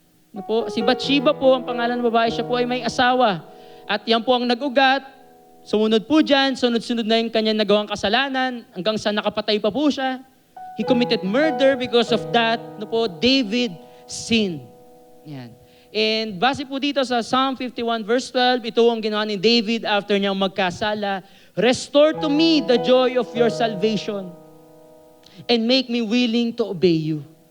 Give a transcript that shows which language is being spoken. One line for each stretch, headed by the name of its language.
Filipino: No po, si Bathsheba po ang pangalan ng babae, siya po ay may asawa. At yan po ang nag-ugat. Sumunod po dyan, sunod-sunod na yung kanyang nagawang kasalanan hanggang sa nakapatay pa po siya.
English: He committed murder because of that. No po, David sinned. Yan.
Filipino: And base po dito sa Psalm 51 verse 12, ito ang ginawa ni David after niyang magkasala.
English: Restore to me the joy of your salvation and make me willing to obey you.